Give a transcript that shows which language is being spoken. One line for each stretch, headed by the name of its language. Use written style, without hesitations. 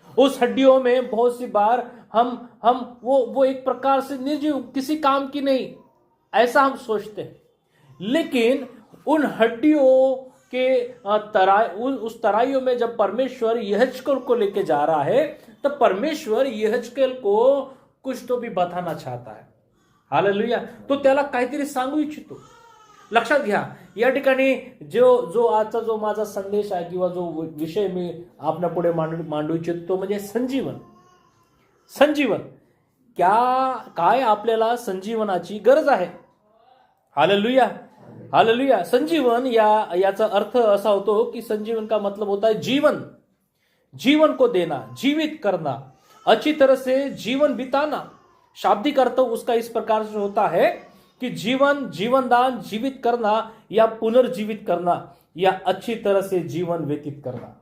Hindi: उस हड्डियों में बहुत सी बार हम वो एक प्रकार से निर्जीव, किसी काम की नहीं, ऐसा हम सोचते हैं। लेकिन उन हड्डियों के उस तराइयों में जब परमेश्वर यहेजकेल को लेके जा रहा है, तब परमेश्वर यहेजकेल को कुछ तो भी बताना चाहता है। हालेलुया।
Marathi: तो त्याला काहीतरी सांगू इच्छितो। लक्षात घ्या, या ठिकाणी जो आजचा जो माझा संदेश आहे किंवा जो विषय मी आपल्या पुढे मांडू इच्छितो तो म्हणजे संजीवन। काय आपल्याला संजीवनाची गरज आहे? Hallelujah, hallelujah. संजीवन याचा अर्थ असा होतो कि
Hindi: संजीवन का मतलब होता है जीवन को देना, जीवित करना, अच्छी तरह से जीवन बिताना। शाब्दिक अर्थ उसका इस प्रकार से होता है कि जीवनदान, जीवित करना या पुनर्जीवित करना या अच्छी तरह से जीवन व्यतीत करना।